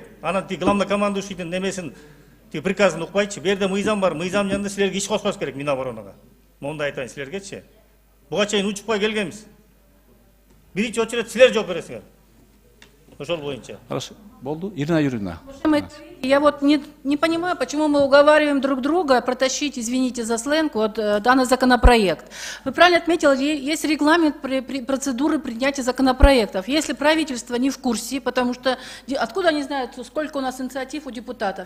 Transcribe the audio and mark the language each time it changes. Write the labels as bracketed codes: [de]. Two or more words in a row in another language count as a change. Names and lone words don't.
[ky] Анан главнокомандующийдин немесин, приказын укпайчы. Бу жерде мыйзам бар. Мыйзам жанында силерге иш кошпош керек Миноборонага. Мондай айтайын силергечи. Буга чейин учупкай келгенбиз. Биринчи очередь силер жооп бересиңер. Ошол боюнча. [ru] Хорошо. Болду. Ирина Юрьевна. Я вот не понимаю, почему мы уговариваем друг друга протащить, извините за сленг, вот данный законопроект. Вы правильно отметили, есть регламент процедуры принятия законопроектов. Если правительство не в курсе, потому что откуда они знают, сколько у нас инициатив у депутатов?